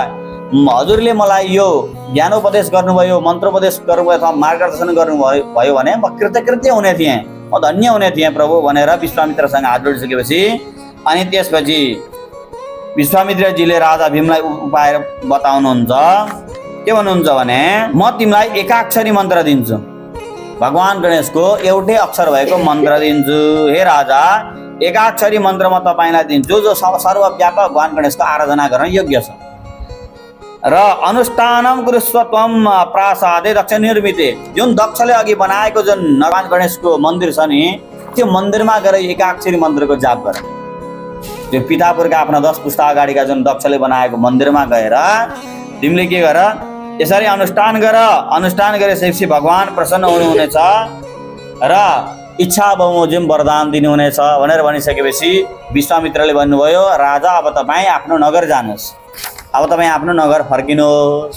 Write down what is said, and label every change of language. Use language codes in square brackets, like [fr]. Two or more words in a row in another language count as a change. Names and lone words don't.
[ne] हजुरले मलाई यो ज्ञानोपदेश गर्नुभयो, मन्त्रोपदेश गर्नुभयो अथवा मार्गदर्शन गर्नुभयो भने म कृतकृत्य हुने थिएँ, म धन्य हुने थिएँ प्रभु भनेर विश्वामित्रसँग हात जोडिसकेपछि अनि त्यसपछि विश्वामित्रजीले राजा भीमलाई उपाय बताउनुहुन्छ। के भन्नुहुन्छ भने म तिमीलाई एकाक्षरी मन्त्र दिन्छु, भगवान गणेशको एउटै अक्षर भएको मन्त्र दिन्छु। हे राजा, एकाक्षरी मन्त्र म तपाईँलाई दिन्छु जो सर्वव्यापक भगवान गणेशको आराधना गर्न योग्य छ। [sa] र अनुष्ठानम कुरुस्व त्वम प्रासादे दक्ष निर्मिते, [ne] जुन दक्षले अघि बनाएको जुन भगवान गणेशको मन्दिर छ नि, त्यो मन्दिरमा गएर एकाक्षरी मन्त्रको जाप गर। त्यो पितापुरका आफ्ना 10 पुस्ता अगाडिका जुन दक्षले बनाएको मन्दिरमा गएर तिमीले के गर, यसरी अनुष्ठान गर। अनुष्ठान गरेपछि भगवान प्रसन्न हुनुहुनेछ र इच्छा बमोजिम वरदान दिनुहुनेछ भनेर भनिसकेपछि विश्वामित्रले भन्नुभयो, राजा अब तपाईँ आफ्नो नगर जानुहोस्, अब तपाईँ आफ्नो नगर फर्किनुहोस्।